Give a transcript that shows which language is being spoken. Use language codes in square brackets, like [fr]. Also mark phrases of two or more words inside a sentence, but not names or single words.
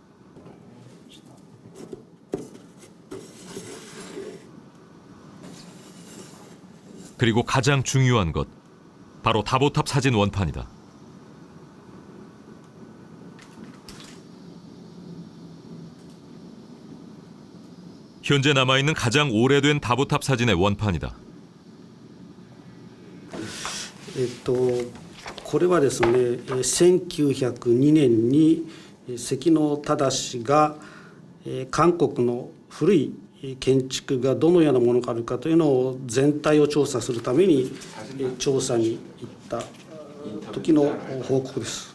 [ko] 그리고 가장 중요한 것, 바로 다보탑 사진 원판이다. 현재 남아있는 가장 오래된 다보탑 사진의 원판이다. [ja] これはですね、1902年に関野忠が韓国の古い建築がどのようなものがあるかというのを全体を調査するために調査に行った時の報告です。